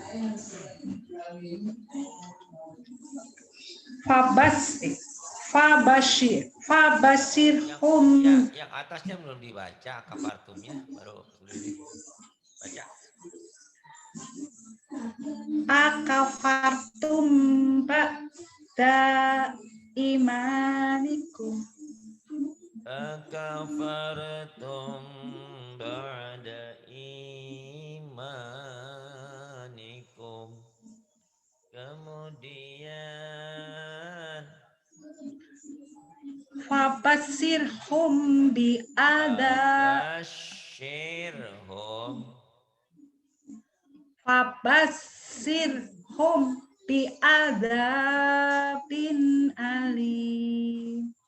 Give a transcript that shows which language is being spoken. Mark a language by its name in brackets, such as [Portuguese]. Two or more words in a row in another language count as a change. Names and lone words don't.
[Arabic] Fabashirhum. [Indonesian] Yang atasnya belum dibaca, akafartumnya baru baca. [Arabic] Akafartum ba'da imanikum. Akafartum ba'da imanikum. [Indonesian] Kemudian [Arabic] Fabashirhum bi'adzabin alim.